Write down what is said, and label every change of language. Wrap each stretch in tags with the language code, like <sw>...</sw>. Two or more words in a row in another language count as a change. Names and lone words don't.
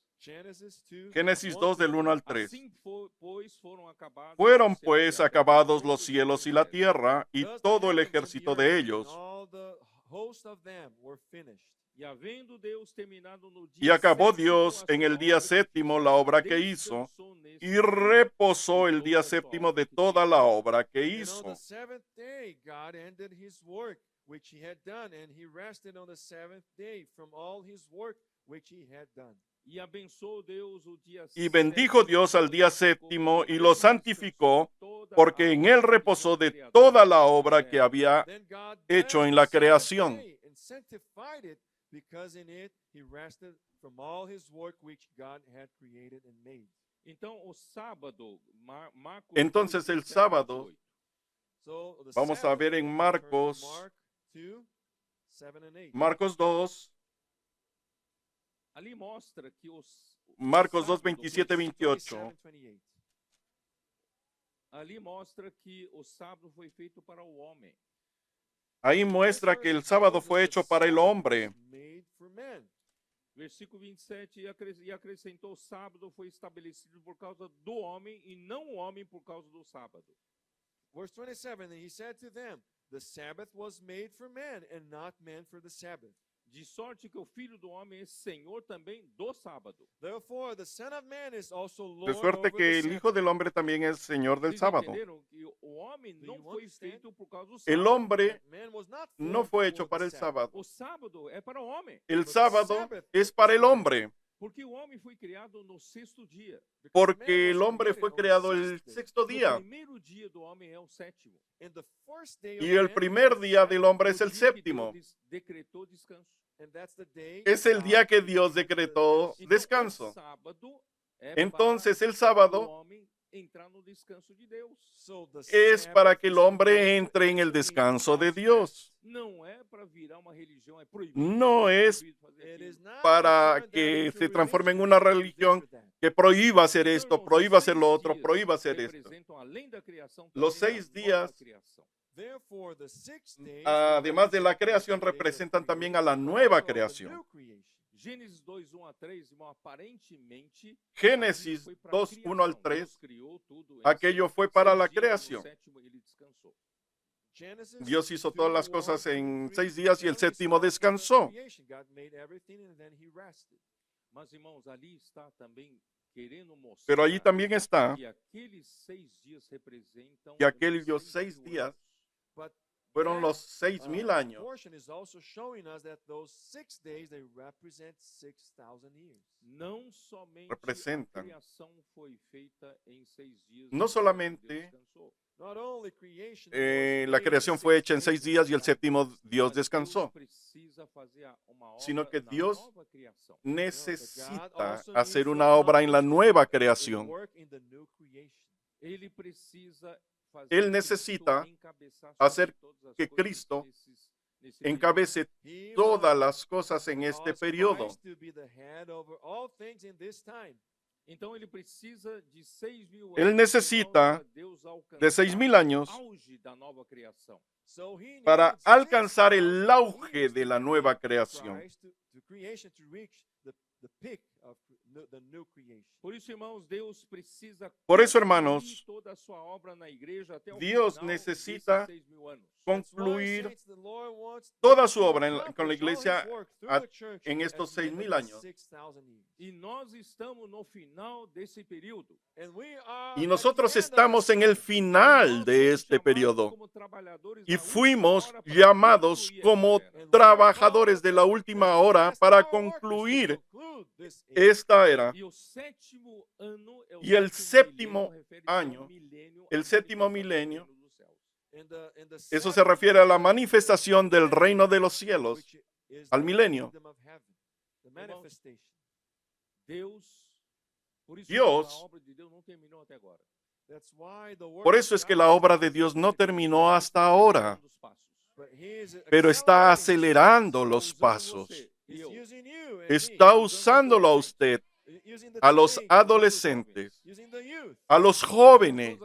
<en>Genesis 2.</en> <es>Génesis 1 2</es> <en>to</en> <es>del 1 al 3.</es> <pt>Assim, pois, foram acabados</pt> <es>Fueron</es> <pt>os céus</pt> <es>pues</es> <pt>e a terra,</pt> <es>acabados todo los</es> <pt>o</pt> <es>cielos y la</es> <pt>exército.</pt> <es>tierra y</es> <en>Thus the</en> <es>todo el</es> <en>heavens and the</en> <es>ejército</es> <en>earth</en> <es>de</es> <en>and</en> <es>ellos.</es> <en>all the host of them were finished.</en> <pt>E havendo Deus terminado no</pt> <es>Y</es> <pt>dia</pt> <es>acabó</es> <pt>sétimo</pt> <es>Dios</es> <pt>a</pt> <es>en</es> <pt>sua</pt> <es>el día</es> <pt>obra que</pt> <es>séptimo</es> <pt>fizera,</pt> <es>la obra que hizo</es> <pt>descansou nesse</pt> <es>y</es> <pt>dia</pt> <es>reposó</es> <pt>de</pt> <es>el día</es> <pt>toda a sua</pt> <es>séptimo</es> <pt>obra</pt> <es>de</es> <pt>que</pt> <es>toda</es> <pt>tinha</pt> <es>la</es> <pt>feito.</pt> <es>obra que</es> <en>And on</en> <es>hizo.</es> <en>the seventh day, God ended his work which he had done, and he rested on the seventh day from all his work which he had done.</en> <pt>E abençoou Deus o dia</pt> <es>Y bendijo</es> <pt>sétimo,</pt> <es>Dios al día séptimo y lo</es> <pt>porque</pt> <es>santificó,</es> <pt>descansou de toda</pt> <es>porque</es> <pt>a</pt> <es>en</es> <pt>obra</pt> <es>él</es> <pt>que</pt> <es>reposó</es> <pt>tinha</pt> <es>de</es> <pt>criado</pt> <es>toda la</es> <pt>na</pt> <es>obra que</es> <pt>terra.</pt> <es>había</es> <en>Then God</en> <es>hecho</es> <en>blessed</en> <es>en</es> <en>the</en> <es>la</es> <en>seventh</en> <es>creación.</es> <en>day and sanctified it, because in it he rested from all his work which God had created and made.</en> <pt>Então, o sábado, Marcos</pt> <es>Entonces,</es> <pt>2,</pt> <es>el</es> <pt>17</pt> <es>sábado,</es> <pt>18.</pt> <en>So the</en> <es>vamos a</es> <en>Sabbath,</en> <es>ver en</es> <en>turn to</en> <es>Marcos,</es> <en>Mark 2, 7 and 8.</en> <es>Marcos 2,</es> <pt>Ali mostra que o</pt> <es>Marcos 2,</es> <pt>sábado</pt> <es>27,</es> <pt>foi-</pt> <es>28.</es> <en>27, 28.</en> <pt>Ali mostra que o sábado foi feito para o homem.</pt> <es>Ahí muestra que el sábado fue hecho para el hombre.</es> <en>Made for men.</en> <pt>Versículo 27, e acrescentou: o sábado foi estabelecido por causa do homem e não o homem por causa do sábado.</pt> <en>Verse 27, and he said to them, the Sabbath was made for men, and not men for the Sabbath.</en> <pt>De sorte que o Filho do Homem é Senhor também do sábado.</pt> <en>Therefore, the Son of Man is also</en> <es>De</es> <en>Lord</en> <es>suerte</es> <en>over</en> <es>que</es> <en>the</en> <es>el</es> <en>Sabbath.</en> <es>Hijo del Hombre también es Señor del</es> <pt>Vocês</pt> <es>sábado.</es> <pt>entenderam que o homem</pt> <en>Do</en> <pt>não</pt> <en>you</en> <pt>foi</pt> <en>understand?</en> <pt>feito por causa do</pt> <es>El</es> <pt>sábado.</pt> <es>hombre</es> <en>That man was not</en> <es>no</es> <en>formed</en> <es>fue</es> <en>for</en> <es>hecho</es> <en>the</en> <es>para el</es> <en>Sabbath.</en> <es>sábado.</es> <pt>O sábado é para o homem.</pt> <es>El</es> <en>But</en> <es>sábado</es> <en>Sabbath</en> <es>es</es> <en>is</en> <es>para el</es> <en>for man.</en> <es>hombre.</es> <pt>Porque o homem foi criado no sexto dia.</pt> <es>Porque el hombre fue creado el sexto</es> <pt>O</pt> <es>día.</es> <pt>primeiro dia do homem é o sétimo.</pt> <en>And the first day of</en> <es>Y el</es> <en>man</en> <es>primer</es> <en>is</en> <es>día del hombre es</es> <pt>O</pt> <es>el</es> <pt>dia que</pt> <es>séptimo.</es> <pt>Deus decretou descanso.</pt> <en>and that's the day</en> <es>Es el día que Dios</es> <en>created the</en> <es>decretó</es> <en>rest.</en> <pt>Então,</pt> <es>descanso.</es> <pt>o sábado é</pt> <es>Entonces el</es> <pt>para o</pt> <es>sábado</es> <pt>homem entrar no descanso de Deus.</pt> <en>So the</en> <es>es</es> <en>Sabbath</en> <es>para que el</es> <en>is for</en> <es>hombre</es> <en>man to</en> <es>entre en el</es> <en>enter in</en> <es>descanso de</es> <en>God's</en> <es>Dios.</es> <pt>Não é para virar uma religião, é proibido.</pt> <es>No</es> <pt>é</pt> <es>es</es> <pt>proibido fazer</pt> <en>It</en> <pt>aquilo.</pt> <en>is not</en> <es>para</es> <en>to turn that</en> <es>que</es> <en>into</en> <es>se transforme en</es> <en>religion,</en> <es>una</es> <en>to do this</en> <es>religión</es> <en>or that.</en> <es>que prohíba hacer</es> <pt>Então,</pt> <es>esto,</es> <pt>irmãos,</pt> <es>prohíba hacer</es> <pt>os</pt> <es>lo</es> <pt>6</pt> <es>otro,</es> <pt>dias</pt> <es>prohíba hacer esto.</es> <pt>representam, além da criação,</pt> <es>Los</es> <pt>também a</pt> <es>6</es> <pt>nova</pt> <es>días,</es> <pt>criação.</pt> <en>Therefore, the 6 days</en> <es>además de la</es> <en>represent</en> <es>creación,</es> <en>not only the</en> <es>representan también a</es> <en>creation,</en> <es>la</es> <en>but</en> <es>nueva</es> <en>also the</en> <es>creación.</es> <en>new creation.</en> <pt>Gênesis 2, 1 a 3, irmão, aparentemente,</pt> <es>Génesis</es> <pt>aquilo foi pra</pt> <es>2, 1 al</es> <pt>criação.</pt> <es>3,</es> <pt>Deus criou tudo em</pt> <es>aquello fue para</es> <pt>6</pt> <es>la</es> <pt>dias, no</pt> <es>creación.</es> <pt>sétimo ele descansou.</pt> <en>Genesis</en> <es>Dios hizo</es> <en>2,</en> <es>todas las</es> <en>1</en> <es>cosas</es> <en>through</en> <es>en</es> <en>3,</en> <es>6 días y el</es> <en>only</en> <es>séptimo</es> <en>starts with the</en> <es>descansó.</es> <en>creation. God made everything and then he rested.</en> <pt>Mas, irmãos, ali está também querendo mostrar</pt> <es>Pero allí también está</es> <pt>que aqueles 6 dias representam</pt> <es>que</es> <pt>os</pt> <es>aquellos</es> <pt>6</pt> <es>6 días</es> <en>But</en> <es>fueron</es> <en>that,</en> <es>los 6,000 años.</es> <en>portion is also showing us that those 6 days they represent 6,000 years.</en> <pt>não somente</pt> <es>Representan.</es> <pt>a criação foi feita em 6 dias.</pt> <es>No</es> <pt>e</pt> <es>solamente,</es> <pt>Deus descansou.</pt> <en>Not only creation,</en> <es>La creación fue hecha en 6 días y el séptimo Dios</es> <pt>Mas</pt> <es>descansó,</es> <pt>Deus precisa fazer uma obra</pt> <es>sino que</es> <pt>na</pt> <es>Dios</es> <pt>nova criação.</pt> <es>necesita hacer una obra en la nueva creación.</es> <en>work in the new creation.</en> <pt>Ele precisa fazer</pt> <es>Él</es> <pt>Cristo</pt> <es>necesita</es> <pt>encabeçar</pt> <es>hacer</es> <pt>sobre todas as</pt> <es>que</es> <pt>coisas</pt> <es>Cristo</es> <pt>nesse período.</pt> <es>encabece</es> <en>He</en> <es>todas</es> <en>wants</en> <es>las cosas en este</es> <en>Christ</en> <es>periodo.</es> <en>to be the head over all things in this time.</en> <pt>Então ele precisa de 6.000</pt> <es>Él</es> <pt>anos,</pt> <es>necesita</es> <pt>irmãos, para Deus alcançar</pt> <es>de 6,000 años</es> <pt>o auge da nova criação.</pt> <en>So he</en> <es>para</es> <en>needs</en> <es>alcanzar</es> <en>6,000</en> <es>el auge</es> <en>years</en> <es>de la</es> <en>to</en> <es>nueva</es> <en>reach</en> <es>creación.</es> <en>Christ, to creation to reach the peak of the new creation.</en> <pt>Por isso, irmãos, Deus precisa</pt> <es>Por eso,</es> <pt>concluir</pt> <es>hermanos,</es> <pt>toda a sua obra na igreja até o</pt> <es>Dios</es> <pt>final</pt> <es>necesita</es> <pt>desses 6.000 anos.</pt> <en>That's why,</en> <es>concluir</es> <en>saints, the Lord wants</en> <es>toda</es> <en>to</en> <es>su obra</es> <en>accomplish</en> <es>con la</es> <en>all</en> <es>iglesia</es> <en>his work through</en> <es>a-</es> <en>the church</en> <es>en</es> <en>at</en> <es>estos</es> <en>the end of</en> <es>6,000</es> <en>the</en> <es>años.</es> <en>6,000 years.</en> <pt>E nós estamos no final desse período.</pt> <en>And we are</en> <es>Y</es> <en>at</en> <es>nosotros</es> <en>the end of</en> <es>estamos</es> <en>this</en> <es>en el</es> <en>time.</en> <es>final</es> <pt>Nós</pt> <es>de</es> <pt>fomos</pt> <es>este</es> <pt>chamados</pt> <es>periodo</es> <pt>como trabalhadores</pt> <es>y</es> <pt>da última</pt> <es>fuimos</es> <pt>hora para</pt> <es>llamados</es> <pt>concluir</pt> <es>como</es> <pt>esta era.</pt> <es>trabajadores de la última hora para concluir esta era.</es> <pt>E o sétimo ano é o</pt> <es>Y el</es> <pt>sétimo</pt> <es>séptimo</es> <pt>milênio, refere-se ao</pt> <es>año,</es> <pt>milênio,</pt> <es>el</es> <pt>à</pt> <es>séptimo</es> <pt>manifestação do</pt> <es>milenio,</es> <pt>reino dos céus.</pt> <es>Eso se refiere a la manifestación del reino de los cielos, al milenio.</es> <pt>Deus,</pt> <es>Dios,</es> <pt>a obra de Deus não terminou até agora.</pt> <es>por eso es que la obra de Dios no terminó hasta ahora,</es> <pt>Um dos passos.</pt> <es>pero está acelerando los pasos. Está usándolo a usted, a los adolescentes, a los jóvenes,</es>